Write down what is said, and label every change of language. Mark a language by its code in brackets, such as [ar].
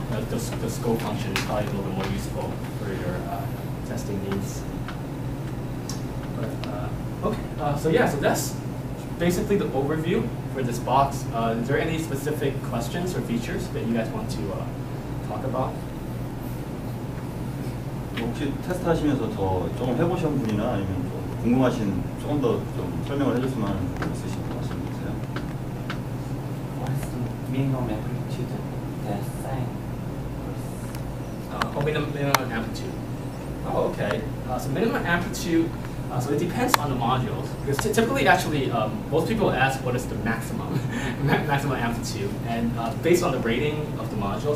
[en] The scope function is probably a little bit more useful for your testing needs. But okay, so yeah, so that's basically the overview for this box. Is there any specific questions or features that you guys want to talk about? [ko] 혹시 테스트 하시면서 더 조금 해보신 분이나 아니면 좀 궁금하신 조금 더 좀 설명을 해줬으면 하는 분 있으신 분 말씀해주세요. [en] What's the minimum amplitude that sine? Minimum amplitude. Oh, okay. So minimum amplitude. So it depends on the modules. Because typically, actually, most people ask what is the maximum maximum amplitude, and based on the rating of the module.